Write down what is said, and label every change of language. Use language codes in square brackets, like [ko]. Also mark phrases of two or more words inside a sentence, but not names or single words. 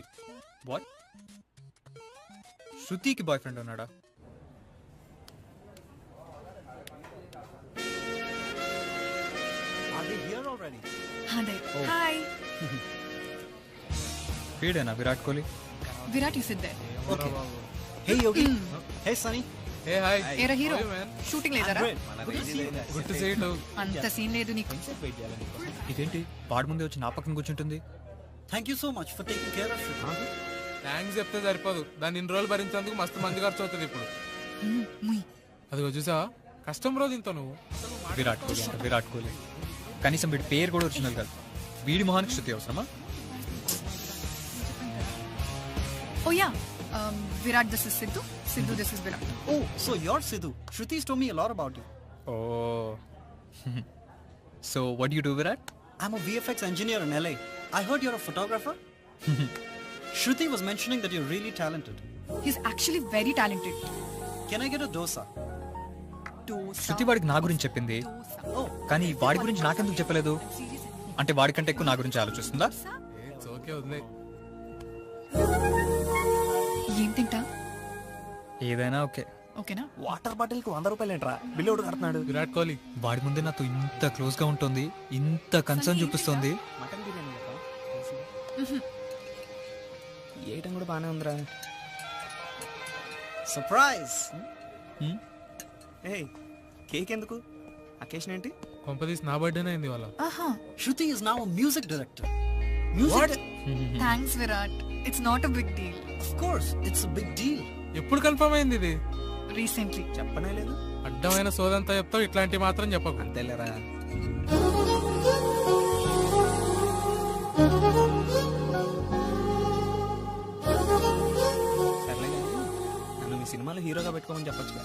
[te] వాట్? శృతికి [en] boy friend [te] ఉన్నాడా? హాయ్. వీడేనా విరాట్ కోహ్లీ? [en] Virat you sit there. [te] ఓకే. హే యోగి. హే సనీ. [en] hey hi. [te] ఏరా హీరో, షూటింగ్ లేదరా? [en] good to see you. [te] అంత సీన్ లేదు నీకు. ఇదేంటి వాడి ముందే వచ్చి నా పక్కన కూర్చుంటుంది? [en] thank you so much for taking care of it. [te] థ్యాంక్స్ చెప్తే సరిపోదు, దాన్ని ఇన్ని రోజులు భరించేందుకు మస్తు మంది ఖర్చు అవుతుంది ఇప్పుడు. అదిగో చూసావా, కష్టం రోజు ఇంత నువ్వు. విరాట్ కోహ్లీ అంటే విరాట్ కోహ్లీ, కనీసం వీడి పేరు కూడా ఒరిజినల్ కాదు. వీడి మొహానికి శృతి అవసరమా? [en] Oh yeah, Virat, this is Sidhu. Sidhu, this is Virat. Oh, so you're Sidhu. Shruti's told me a lot about you. Oh. So what do you do, Virat? I'm a VFX engineer in LA. I heard you're a photographer. Shruti was mentioning that you're really talented. He's actually very talented. Can I get a dosa? [te] శృతి వాడికి నా గురించి చెప్పింది, కానీ వాడి గురించి నాకెందుకు చెప్పలేదు? అంటే వాడికంటే ఎక్కువ నా గురించి ఆలోచిస్తుందా? ఓకే, వదిలే. ఏం తింటా? ఏదైనా ఓకే. ఓకేనా? [en] water bottle [te] కి 100 రూపాయలు ఏంట్రా? బిల్లు ఎవడు కడుతున్నాడు? విరాట్ కోహ్లీ. వాడి ముందే నాతో ఇంత క్లోజ్ గా ఉంటుంది, ఇంత కన్సర్న్ చూపిస్తుంది. మటన్ బిర్యానీ కదా ఏటం కూడా బానే ఉందిరా. సర్ప్రైజ్. ఏ కేక్ ఎందుకు? అకేషన్ ఏంటి? కొంపదీస్ నా బర్త్డేనే అయింది వాళ్ళ. [en] Shruti is now a music director. Music. Thanks, Virat. It's not a big deal. Of course, it's a big deal. [te] ఎప్పుడు కన్ఫర్మ్ అయింది ఇది? [en] Recently. [te] చెప్పనే లేదు. అడ్డమైన సోదంతా చెప్తావు, ఇట్లాంటివి మాత్రం చెప్పకు. అంతేలేరా. సర్లే, నన్ను మీ సినిమాలో హీరోగా పెట్టుకోమని చెప్పొచ్చుగా.